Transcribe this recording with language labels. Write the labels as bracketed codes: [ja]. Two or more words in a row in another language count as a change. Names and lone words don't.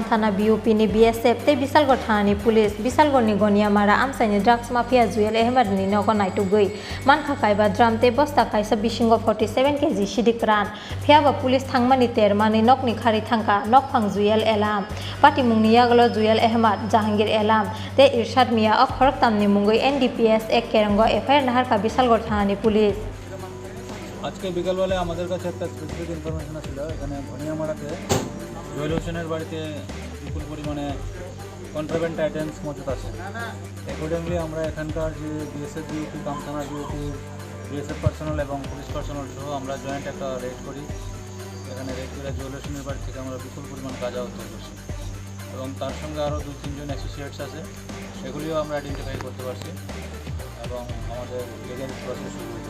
[trp] thana BUP ni BSF te Bisalgor thanani police Bisalgorni goniamara amsaini [en] drugs mafia [trp] Zuel Ahmed ni nogonai tugui mankha kaiba dramte bosta kaisa bisingo 47 kg sidikran phiaba police thangmani termani nokni khari thangka nokphang Zuel Elam pati mungni yaglo Zuel Ahmed Jahangir Elam te Irshad Mia ok khoroktamni mungui NDPS ek kerango FIR naharka Bisalgor thanani পুলিশ [bn] আজকে বিকালবেলায় আমাদের কাছে একটা [en] specific information [bn] ছিল এখানে ভনিয়ামারাতে জুয়েল হোসেনের বাড়িতে বিপুল পরিমাণে [en] contraband items [bn] মজুদ আছে অ্যাকর্ডিংলি আমরা এখানকার যে বিএসএফ ডিউটি কামথানা ডিউটি [en] BSF personnel [bn] এবং [en] police personnel [bn] সহ আমরা জয়েন্ট একটা রেড করি এখানে রেড করে জুয়েল হোসেনের বাড়ি থেকে আমরা বিপুল পরিমাণ গাঁজা উদ্ধার করছি এবং তার সঙ্গে আরও 2-3 জন অ্যাসোসিয়েটস আছে সেগুলিও আমরা আইডেন্টিফাই করতে পারছি এবং আমাদের [en] legal process [bn] শুরু হয়েছে